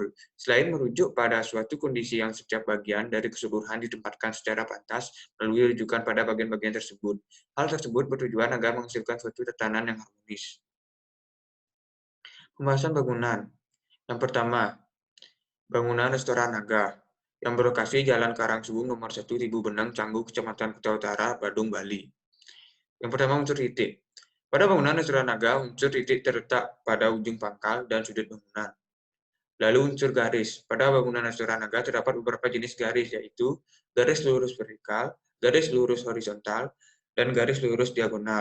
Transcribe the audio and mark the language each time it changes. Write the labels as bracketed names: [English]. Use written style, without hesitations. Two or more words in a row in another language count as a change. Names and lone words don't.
[Indonesian] Selain merujuk pada suatu kondisi yang setiap bagian dari keseluruhan ditempatkan secara pantas melalui rujukan pada bagian-bagian tersebut. Hal tersebut bertujuan agar menghasilkan suatu tatanan yang harmonis. Pembahasan bangunan. Yang pertama, bangunan restoran naga yang berlokasi Jalan Karangsubung nomor 1 Ribu Benang, Canggu, Kecamatan Kuta Utara, Badung, Bali. Yang pertama, unsur titik. Pada bangunan restoran naga, unsur titik terletak pada ujung pangkal dan sudut bangunan. Lalu unsur garis. Pada bangunan restoran naga terdapat beberapa jenis garis, yaitu garis lurus vertikal, garis lurus horizontal, dan garis lurus diagonal.